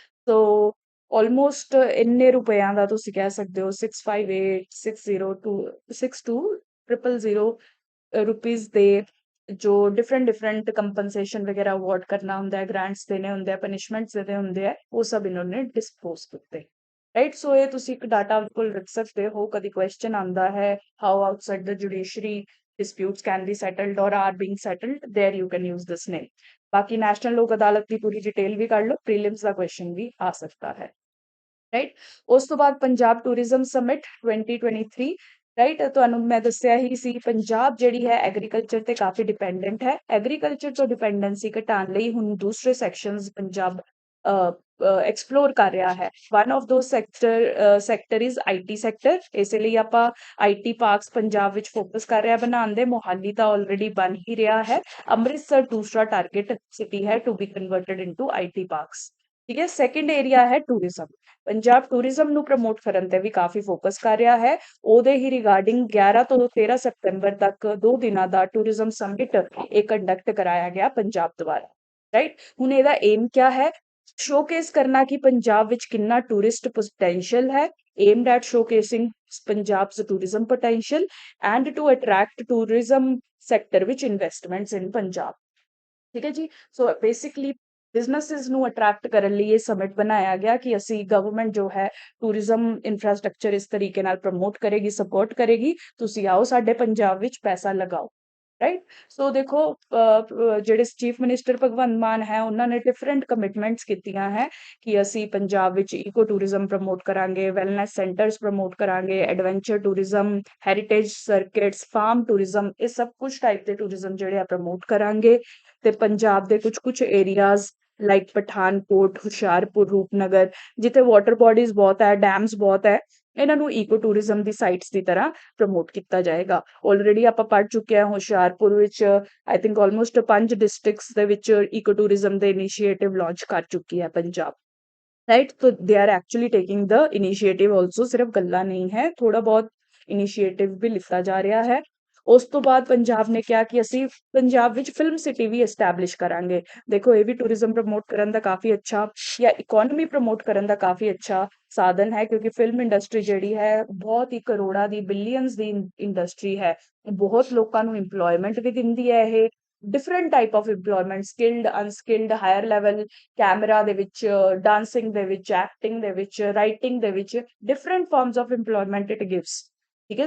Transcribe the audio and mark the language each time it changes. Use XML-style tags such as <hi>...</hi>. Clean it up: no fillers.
<pa>ਸੋ almost ਇੰਨੇ ਰੁਪਿਆਂ ਦਾ ਤੁਸੀਂ ਕਹਿ ਸਕਦੇ ਹੋ 658,602,62,000 ਰੁਪੀਜ਼ ਦੇ ਜੋ ਡਿਫਰੈਂਟ ਕੰਪਨਸੇਸ਼ਨ ਵਗੈਰਾ ਅਵਾਰਡ ਕਰਨਾ ਹੁੰਦਾ ਹੈ, ਗ੍ਰਾਂਟਸ ਦੇਣੇ ਹੁੰਦੇ ਆ, ਪਨਿਸ਼ਮੈਂਟਸ ਦੇਣੇ ਹੁੰਦੇ ਆ, ਉਹ ਸਭ ਇਹਨਾਂ ਨੇ ਡਿਸਪੋਜ਼ ਕੀਤੇ। ਰਾਈਟ। ਸੋ ਇਹ ਤੁਸੀਂ ਇੱਕ ਡਾਟਾ ਬਿਲਕੁਲ ਰੱਖ ਸਕਦੇ ਹੋ। ਕਦੀ ਕੁਐਸਚਨ ਆਉਂਦਾ ਹੈ</pa> <en>How outside the judiciary disputes can be settled or are being settled, there you can use this name.</en> <pa>ਬਾਕੀ ਨੈਸ਼ਨਲ ਲੋਕ ਅਦਾਲਤ ਦੀ ਪੂਰੀ ਡਿਟੇਲ ਵੀ ਕੱਢ ਲਓ, ਪ੍ਰੀਲਿਮਸ ਦਾ ਕੁਐਸਚਨ ਵੀ ਆ ਸਕਦਾ ਹੈ। ਰਾਈਟ। ਉਸ ਤੋਂ ਬਾਅਦ ਪੰਜਾਬ ਟੂਰਿਜ਼ਮ ਸਮਿਟ 2023। ਰਾਈਟ। ਤੁਹਾਨੂੰ ਮੈਂ ਦੱਸਿਆ ਹੀ ਸੀ ਪੰਜਾਬ ਜਿਹੜੀ ਹੈ ਐਗਰੀਕਲਚਰ ਤੇ ਕਾਫੀ ਡਿਪੈਂਡੈਂਟ ਹੈ। ਐਗਰੀਕਲਚਰ ਤੋਂ ਡਿਪੈਂਡੈਂਸੀ ਘਟਾਉਣ ਲਈ ਹੁਣ ਦੂਸਰੇ ਸੈਕਸ਼ਨਸ ਪੰਜਾਬ ਐਕਸਪਲੋਰ ਕਰ ਰਿਹਾ ਹੈ।</pa> <en>One of those sector is IT sector.</en> <pa>ਇਸੇ ਲਈ ਆਪਾਂ IT ਪਾਰਕਸ ਪੰਜਾਬ ਵਿੱਚ ਫੋਕਸ ਕਰ ਰਿਹਾ ਬਣਾਉਣ ਦੇ। ਮੋਹਾਲੀ ਤਾਂ ਆਲਰੇਡੀ ਬਣ ਹੀ ਰਿਹਾ ਹੈ। ਅੰਮ੍ਰਿਤਸਰ ਦੂਸਰਾ ਟਾਰਗੇਟ ਸਿਟੀ ਹੈ</pa> <en>To be converted into IT parks.</en> <pa>ਠੀਕ ਹੈ। ਸੈਕੰਡ ਏਰੀਆ ਹੈ ਟੂਰਿਜ਼ਮ। ਪੰਜਾਬ ਟੂਰਿਜ਼ਮ ਨੂੰ ਪ੍ਰਮੋਟ ਕਰਨ ਤੇ ਵੀ ਕਾਫੀ ਫੋਕਸ ਕਰ ਰਿਹਾ ਹੈ। ਉਹਦੇ ਹੀ ਰਿਗਾਰਡਿੰਗ 11 ਤੋਂ 13 ਸਤੰਬਰ ਤੱਕ 2 ਦਿਨਾਂ ਦਾ ਟੂਰਿਜ਼ਮ ਸਮਿਟ ਇਹ ਕੰਡਕਟ ਕਰਾਇਆ ਗਿਆ ਪੰਜਾਬ ਦੁਆਰਾ। ਰਾਈਟ। ਹੁਣ ਇਹਦਾ ਏਮ ਕਿਆ ਹੈ? ਸ਼ੋਕੇਸ ਕਰਨਾ ਕਿ ਪੰਜਾਬ ਵਿੱਚ ਕਿੰਨਾ ਟੂਰਿਸਟ ਪੋਟੈਂਸ਼ੀਅਲ ਹੈ, aimed at showcasing Punjab's tourism potential and to attract tourism sector ਵਿੱਚ investments in Punjab। ਠੀਕ ਹੈ ਜੀ। ਸੋ ਬੇਸਿਕਲੀ ਬਿਜ਼ਨੈਸਿਸ ਨੂੰ ਅਟਰੈਕਟ ਕਰਨ ਲਈ ਇਹ ਸਮਿਟ ਬਣਾਇਆ ਗਿਆ ਕਿ ਅਸੀਂ ਗਵਰਨਮੈਂਟ ਜੋ ਹੈ ਟੂਰਿਜ਼ਮ ਇਨਫਰਾਸਟ੍ਰਕਚਰ ਇਸ ਤਰੀਕੇ ਨਾਲ ਪ੍ਰਮੋਟ ਕਰੇਗੀ, ਸਪੋਰਟ ਕਰੇਗੀ, ਤੁਸੀਂ ਆਓ ਸਾਡੇ ਪੰਜਾਬ ਵਿੱਚ ਪੈਸਾ ਲਗਾਓ। ਰਾਈਟ। ਸੋ ਦੇਖੋ ਜਿਹੜੇ ਚੀਫ ਮਿਨਿਸਟਰ ਭਗਵੰਤ ਮਾਨ ਹੈ ਉਹਨਾਂ ਨੇ ਡਿਫਰੈਂਟ ਕਮਿਟਮੈਂਟਸ ਕੀਤੀਆਂ ਹੈ ਕਿ ਅਸੀਂ ਪੰਜਾਬ ਵਿੱਚ ਇਕੋ ਟੂਰਿਜ਼ਮ ਪ੍ਰਮੋਟ ਕਰਾਂਗੇ, ਵੈਲਨੈਸ ਸੈਂਟਰਸ ਪ੍ਰਮੋਟ ਕਰਾਂਗੇ, adventure tourism, heritage ਸਰਕਿਟਸ, farm tourism, ਇਹ ਸਭ ਕੁਝ ਟਾਈਪ ਦੇ ਟੂਰਿਜ਼ਮ ਜਿਹੜੇ ਆ ਪ੍ਰਮੋਟ ਕਰਾਂਗੇ। ਤੇ ਪੰਜਾਬ ਦੇ ਕੁਝ ਏਰੀਆਜ਼ ਲਾਈਕ ਪਠਾਨਕੋਟ, ਹੁਸ਼ਿਆਰਪੁਰ, ਰੂਪਨਗਰ, ਜਿੱਥੇ ਵਾਟਰ ਬੋਡੀਜ਼ ਬਹੁਤ ਹੈ, ਡੈਮਸ ਬਹੁਤ ਹੈ, ਇਹਨਾਂ ਨੂੰ ਇਕੋ ਟੂਰਿਜ਼ਮ ਦੀ ਸਾਈਟਸ ਦੀ ਤਰ੍ਹਾਂ ਪ੍ਰਮੋਟ ਕੀਤਾ ਜਾਏਗਾ। ਆਲਰੇਡੀ ਆਪਾਂ ਪੜ੍ਹ ਚੁੱਕੇ ਹਾਂ ਹੁਸ਼ਿਆਰਪੁਰ ਵਿੱਚ ਆਈ ਥਿੰਕ ਆਲਮੋਸਟ 5 ਡਿਸਟ੍ਰਿਕਟਸ ਦੇ ਵਿੱਚ ਇਕੋ ਟੂਰਿਜ਼ਮ ਦੇ ਇਨੀਸ਼ੀਏਟਿਵ ਲਾਂਚ ਕਰ ਚੁੱਕੀ ਹੈ ਪੰਜਾਬ। ਰਾਈਟ।</pa> <en>तो they are actually taking the initiative also,</en> <pa>सिर्फ गल्ला नहीं है, थोड़ा बहुत इनिशिएटिव भी लिता जा ਰਿਹਾ ਹੈ। ਉਸ ਤੋਂ ਬਾਅਦ ਪੰਜਾਬ ਨੇ ਕਿਹਾ ਕਿ ਅਸੀਂ ਪੰਜਾਬ ਵਿੱਚ ਫਿਲਮ ਸਿਟੀ ਵੀ ਐਸਟੈਬਲਿਸ਼ ਕਰਾਂਗੇ। ਦੇਖੋ ਇਹ ਵੀ ਟੂਰਿਜ਼ਮ ਪ੍ਰਮੋਟ ਕਰਨ ਦਾ ਕਾਫੀ ਅੱਛਾ ਜਾਂ ਇਕਨੋਮੀ ਪ੍ਰਮੋਟ ਕਰਨ ਦਾ ਕਾਫੀ ਅੱਛਾ ਸਾਧਨ ਹੈ, ਕਿਉਂਕਿ ਫਿਲਮ ਇੰਡਸਟਰੀ ਜਿਹੜੀ ਹੈ ਬਹੁਤ ਹੀ ਕਰੋੜਾਂ ਦੀ, ਬਿਲੀਅਨਸ ਦੀ ਇੰਡਸਟਰੀ ਹੈ। ਬਹੁਤ ਲੋਕਾਂ ਨੂੰ ਇੰਪਲੋਇਮੈਂਟ ਵੀ ਦਿੰਦੀ ਹੈ ਇਹ, different type of employment, skilled, unskilled, higher level, camera ਦੇ ਵਿੱਚ, ਡਾਂਸਿੰਗ ਦੇ ਵਿੱਚ, ਐਕਟਿੰਗ ਦੇ ਵਿੱਚ, ਰਾਈਟਿੰਗ ਦੇ ਵਿੱਚ,</pa> <en>Different forms of employment it gives.</en> <pa>ਠੀਕ ਹੈ।</pa>